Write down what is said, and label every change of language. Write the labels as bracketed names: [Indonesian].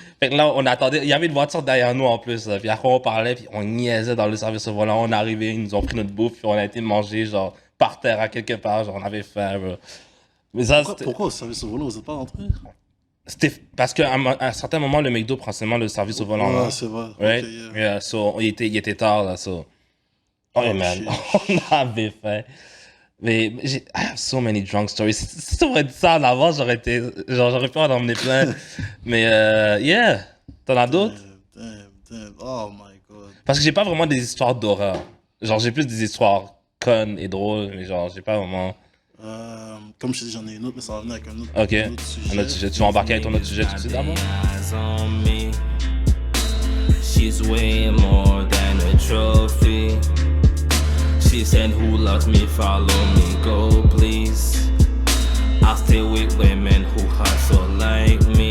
[French] Fait que là, on attendait, il y avait une voiture derrière nous en plus, là. Puis après on parlait, puis on niaisait dans le service au volant, on est arrivé, ils nous ont pris notre bouffe, puis on a été manger, genre, par terre à quelque part, genre, on avait faim, bro. Mais ça, Pourquoi au service au volant, vous n'êtes pas rentré? C'était parce qu'à un certain moment, le McDo prend seulement le service au volant, là. Ouais, c'est vrai. [English] Right? Okay, [French] Yeah, so, il était tard, là, so. [English] Oh, man, shit. [French] on avait faim. [English] Mais I have so many drunk stories. [French] Si tu m'aurais dit ça en avant, j'aurais pu en emmener plein. Mais yeah, t'en as d'autres? [English] Damn. Oh my God. [French] Parce que j'ai pas vraiment des histoires d'horreur. Genre, j'ai plus des histoires connes et drôles, mais genre, j'ai pas vraiment... Comme je te dis, j'en ai une autre, mais ça va venir avec un autre, Ok, un autre sujet. un autre sujet. Tu vas embarquer avec ton autre sujet tout de suite d'abord? [English] Eyes on me. She's way more than a trophy. She said, who loves me, follow me, go please. I'll stay with women who hustle like